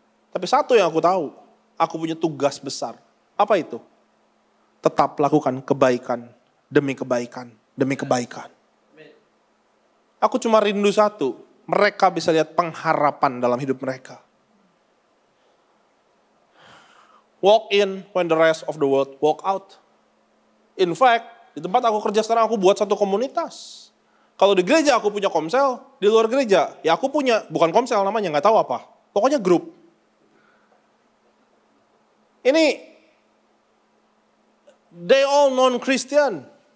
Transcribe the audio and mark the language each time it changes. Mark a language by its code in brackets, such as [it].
[id] Tapi satu yang aku tahu, aku punya tugas besar. Apa itu? Tetap lakukan kebaikan demi kebaikan demi kebaikan. Aku cuma rindu satu, mereka bisa lihat pengharapan dalam hidup mereka. [en] Walk in when the rest of the world walk out. In fact, [id] di tempat aku kerja sekarang aku buat satu komunitas. Kalau di gereja aku punya komsel, di luar gereja ya aku punya, bukan komsel namanya, gak tahu apa. Pokoknya grup. Ini, [en] they all non-Christian.